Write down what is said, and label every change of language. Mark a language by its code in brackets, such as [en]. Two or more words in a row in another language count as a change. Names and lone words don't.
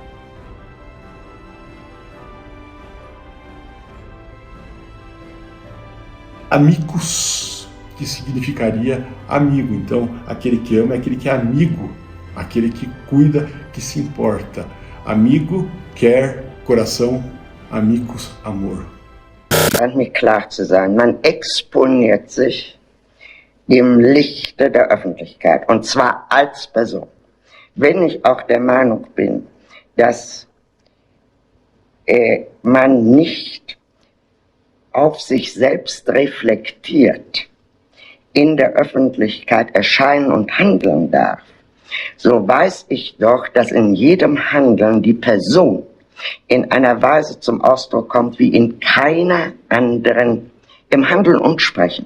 [pt] Amicus, que significaria amigo. Então, aquele que ama é aquele que é amigo, aquele que cuida, que se importa. Amigo, quer, coração, amicus, amor. [de] Scheint mir klar zu sein, man exponiert sich im Lichte der Öffentlichkeit, und zwar als Person. Wenn ich auch der Meinung bin, dass man nicht auf sich selbst reflektiert in der Öffentlichkeit erscheinen und handeln darf, so weiß ich doch, dass in jedem Handeln die Person in einer Weise zum Ausdruck kommt, wie in keiner anderen, im Handeln und Sprechen.